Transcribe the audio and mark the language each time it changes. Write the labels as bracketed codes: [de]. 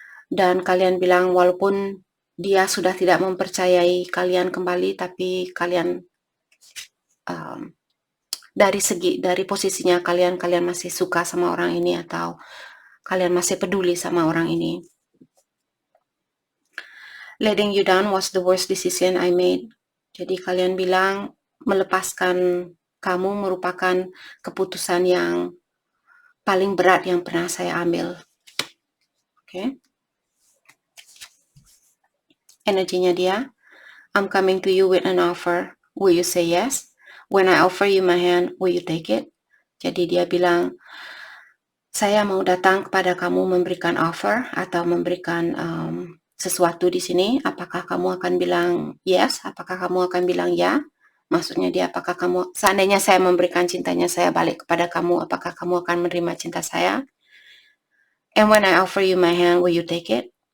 [id] Dan kalian bilang walaupun dia sudah tidak mempercayai kalian kembali, tapi kalian dari posisinya kalian masih suka sama orang ini, atau kalian masih peduli sama orang ini. [en] Letting you down was the worst decision I made. [id] Jadi kalian bilang melepaskan kamu merupakan keputusan yang paling berat yang pernah saya ambil. Oke. Energinya dia, [en] I'm coming to you with an offer. Will you say yes? When I offer you my hand, will you take it? [id] Jadi dia bilang, saya mau datang kepada kamu memberikan offer atau memberikan sesuatu di sini. Apakah kamu akan bilang yes? Apakah kamu akan bilang ya? Maksudnya dia, apakah kamu, seandainya saya memberikan cintanya saya balik kepada kamu, apakah kamu akan menerima cinta saya? [en] And when I offer you my hand, will you take it?